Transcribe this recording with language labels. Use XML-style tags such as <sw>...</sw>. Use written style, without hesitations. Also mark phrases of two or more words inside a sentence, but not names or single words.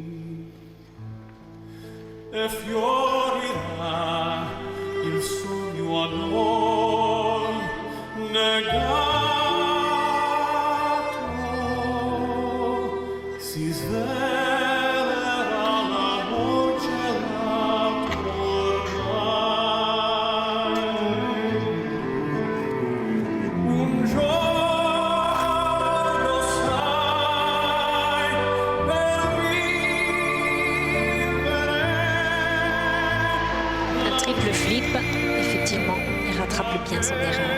<it>E fiorirà il sogno a noi negato, si svelerà l'amor gelato ormai. Un giorno sai, per vivere.</it> <fr>Un</fr> <en>triple flip,</en> <fr>effectivement, il rattrape bien son erreur.</fr>